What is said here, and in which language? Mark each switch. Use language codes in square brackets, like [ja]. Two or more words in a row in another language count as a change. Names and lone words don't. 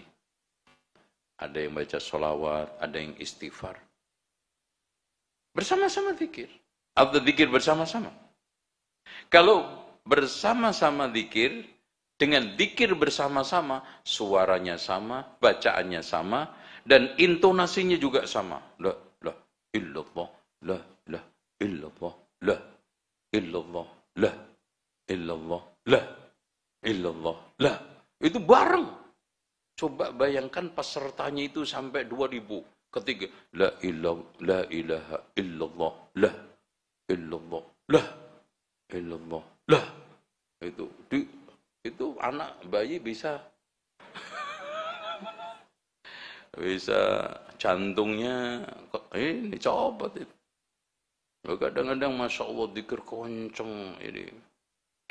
[id] Ada yang baca sholawat, ada yang istighfar. Bersama-sama zikir. Atau zikir bersama-sama. Kalau bersama-sama zikir, dengan zikir bersama-sama, suaranya sama, bacaannya sama, dan intonasinya juga sama. [ar] لا إلا الله، لا إلا الله، لا إلا الله، لا إلا الله، لا إلا الله، لا. [id] Itu bareng. Coba bayangkan pesertanya itu sampai 2.000. Ketiga, [ar] لا إله إلا الله، لا إلا الله، لا إلا الله، لا. [id] Itu anak bayi bisa jantungnya ini copot itu. Kadang-kadang [ar] ما شاء الله [id] zikir kenceng ini.